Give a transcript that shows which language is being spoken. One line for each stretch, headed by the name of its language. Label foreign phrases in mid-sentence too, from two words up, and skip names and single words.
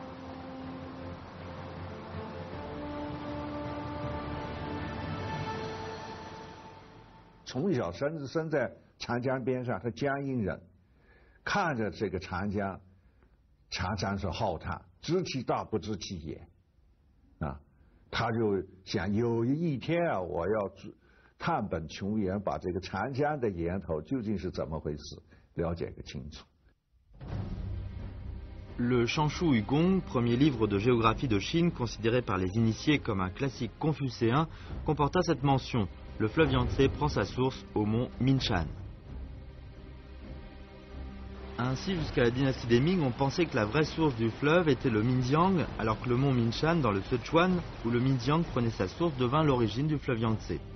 Chinese: « 从小生在长江边上，他江阴人，看着这个长江是浩瀚，知其大不知其也，啊，他就想有一天啊，我要探本穷源，把这个长江的源头究竟是怎么回事了解个清楚。”
French: Le Shanshu Hugong, premier livre de géographie de Chine considéré par les initiés comme un classique confucéen, comporta cette mention. Le fleuve Yangtze prend sa source au mont Minshan. Ainsi, jusqu'à la dynastie des Ming, on pensait que la vraie source du fleuve était le Minjiang, alors que le mont Minshan, dans le Sichuan, où le Minjiang prenait sa source, devint l'origine du fleuve Yangtze.